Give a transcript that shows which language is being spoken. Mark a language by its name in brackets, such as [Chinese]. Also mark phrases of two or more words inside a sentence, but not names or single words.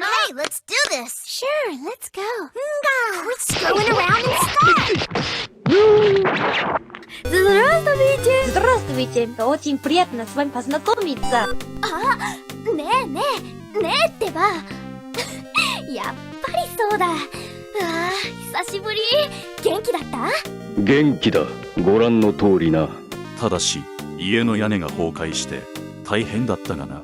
[English] Okay, let's do this. Sure, let's go. Quit screwing around and start. [Russian] Здравствуйте. Очень приятно с вами познакомиться. [Japanese] ねえってば。やっぱりそうだ。久しぶり。元気だった？元気だ。ご覧の通りな。ただし家の屋根が崩壊して大変だったがな。